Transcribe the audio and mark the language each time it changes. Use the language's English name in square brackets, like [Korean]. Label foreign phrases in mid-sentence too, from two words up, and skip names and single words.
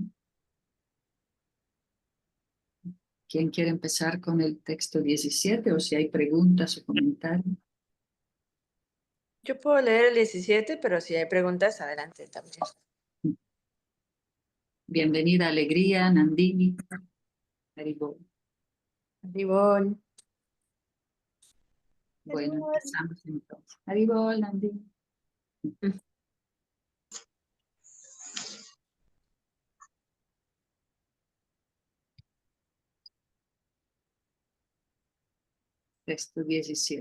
[Spanish] ¿Quién quiere empezar con el texto 17 o si hay preguntas o comentarios? Yo puedo leer el 17, pero si hay preguntas, adelante también. Bienvenida, Alegría, Nandini. Haribol. Haribol. Bueno, Haribol. empezamos entonces. Haribol, Nandini. Texto 17.